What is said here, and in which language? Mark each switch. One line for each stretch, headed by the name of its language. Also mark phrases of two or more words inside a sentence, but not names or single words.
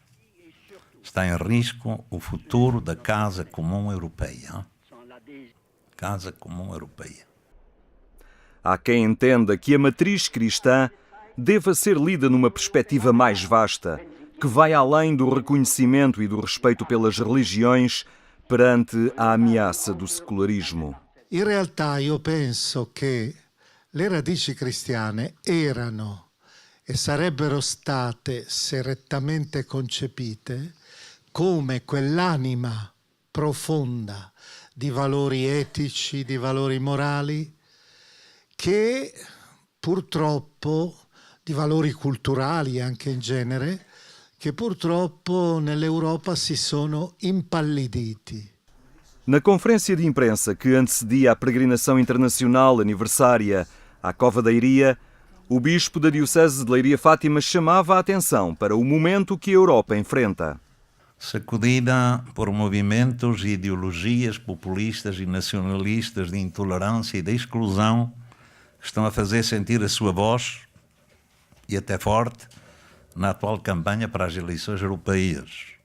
Portuguese: Está em risco o futuro da Casa Comum Europeia. casa comum europeia. Há quem entenda que a matriz cristã deva ser lida numa perspectiva mais vasta, que vai além do reconhecimento e do respeito pelas religiões perante a ameaça do secularismo.
Italian: In realtà io penso che le radici cristiane erano e sarebbero state, se rettamente concepite, come quell'anima profonda di valori etici, di valori morali, che purtroppo, di valori culturali anche in genere, che purtroppo nell'Europa si sono impalliditi.
Portuguese: Na conferência de imprensa que antecedia a peregrinação internacional aniversária à Cova da Iria, o bispo da Diocese de Leiria Fátima chamava a atenção para o momento que a Europa enfrenta. Sacudida por movimentos e ideologias populistas e nacionalistas de intolerância e de exclusão, que estão a fazer sentir a sua voz, e até forte, na atual campanha para as eleições europeias.